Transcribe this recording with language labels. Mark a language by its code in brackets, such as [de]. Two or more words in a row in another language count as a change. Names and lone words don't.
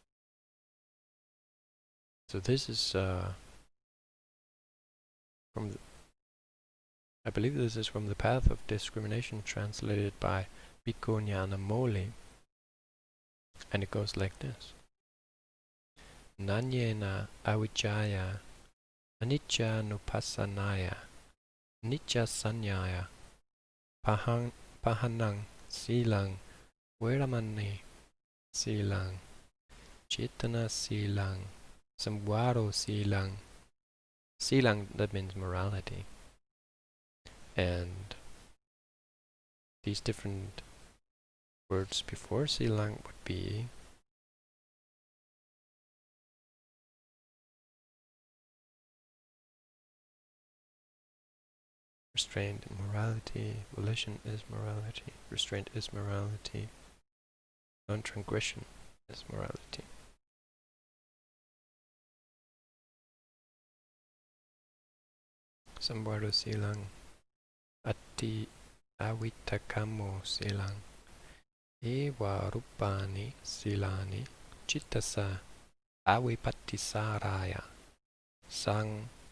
[en] So this is I believe this is from the Path of Discrimination, translated by Bhikkhu Nyanamoli, and it goes like this. [pi] Nanyena avijjaya anicca nupassanaya nicca sanyaya pahanang silang veramani silang cetana silang samvaro silang. Silang, [en] that means morality. And these different words before silang would be restraint, morality, volition is morality, restraint is morality, non-transgression is morality. [pi] Samvaro silang, atti avittakamo silang, eva rupani silani, chittasa avipattisaraya, sang